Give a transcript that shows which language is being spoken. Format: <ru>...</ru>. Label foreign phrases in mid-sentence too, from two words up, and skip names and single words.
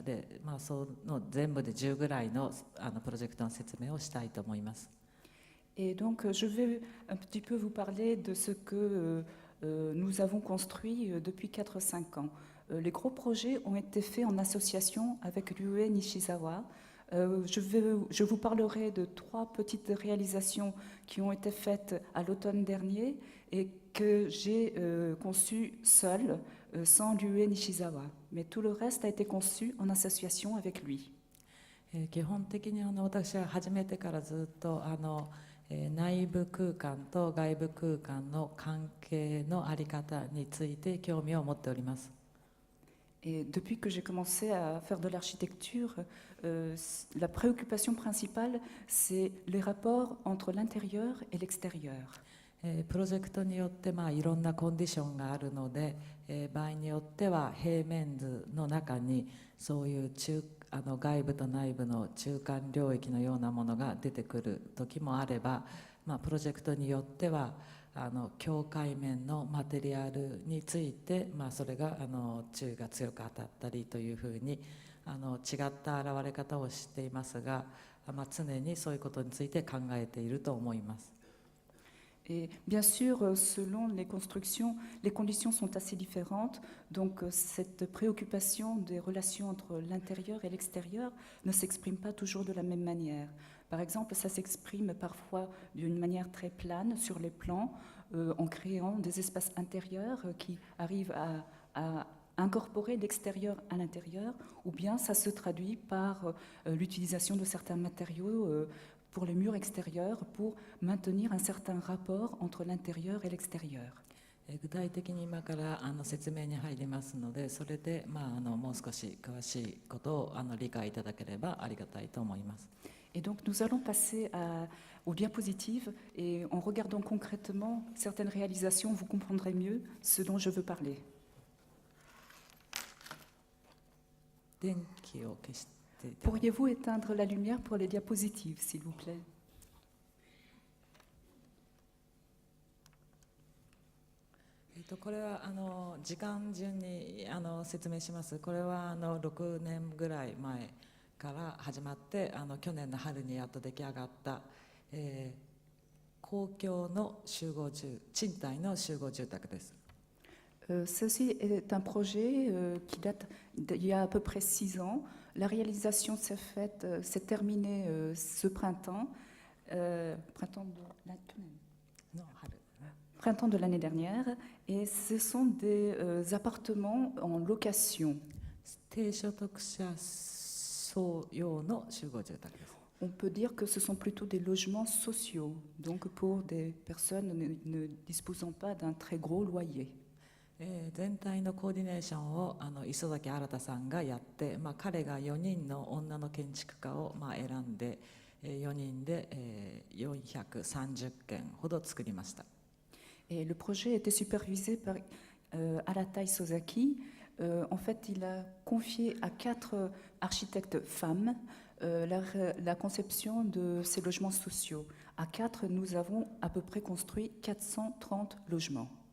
<ja>で、その全部で10ぐらいのプロジェクトの説明をしたいと思います。</ja> <fr>Et donc, je vais un petit peu vous parler de ce que nous avons construit depuis 4-5 ans. Les gros projets ont été faits en association avec Ryue Nishizawa. Je vous parlerai de 3 petites réalisations qui ont été faites à l'automne dernier et que j'ai conçues seule, sans Ryue Nishizawa. Mais tout le reste a été conçu en association avec lui.</fr> <ja>基本的に私は始めてからずっと内部空間と外部空間の関係の在り方について興味を持っております。</ja> <fr>Et depuis que j'ai commencé à faire de l'architecture, la préoccupation principale, c'est les rapports entre l'intérieur et l'extérieur.</fr> <ja>プロジェクトによっていろんなコンディションがあるので、場合によっては平面図の中にそういう外部と内部の中間領域のようなものが出てくる時もあれば、プロジェクトによっては境界面のマテリアルについて、それが注意が強く当たったりというふうに違った現れ方をしていますが、常にそういうことについて考えていると思います。</ja> <fr>Et bien sûr, selon les constructions, les conditions sont assez différentes. Donc, cette préoccupation des relations entre l'intérieur et l'extérieur ne s'exprime pas toujours de la même manière. Par exemple, ça s'exprime parfois d'une manière très plane sur les plans, en créant des espaces intérieurs qui arrivent à incorporer l'extérieur à l'intérieur, ou bien ça se traduit par l'utilisation de certains matériaux pour les murs extérieurs pour maintenir un certain rapport entre l'intérieur et l'extérieur.</fr> <ja>具体的に今から説明に入りますので、それでもう少し詳しいことを理解いただければありがたいと思います。</ja> <fr>Et donc nous allons passer aux diapositives et en regardant concrètement certaines réalisations, vous comprendrez mieux ce dont je veux parler.</fr> <ja>電気を消して</ja> <fr>Pourriez-vous éteindre la lumière pour les diapositives, s'il vous plaît?</fr> <ja>これは時間順に説明します。これは6年ぐらい前から始まって去年の春にやっと出来上がった、公共の賃貸の集合住宅です。</ja> <fr>Ceci est un projet qui date d'il y a à peu près 6 ans. La réalisation s'est terminée ce printemps, printemps de l'année dernière, et ce sont des appartements en location.</fr> <ja>低所得者層用の集合住宅です。</ja> <fr>On peut dire que ce sont plutôt des logements sociaux, donc pour des personnes ne disposant pas d'un très gros loyer.</fr> <ja>全体のコーディネーションを磯崎新さんがやって、彼が4人の女の建築家を選んで、4人で430件ほど作りました。</ja> <fr>Et le projet était supervisé par Aratai Sozaki. En fait, il a confié à 4 architectes femmes la conception de ces logements sociaux. À 4, nous avons à peu près construit 430 logements.</fr>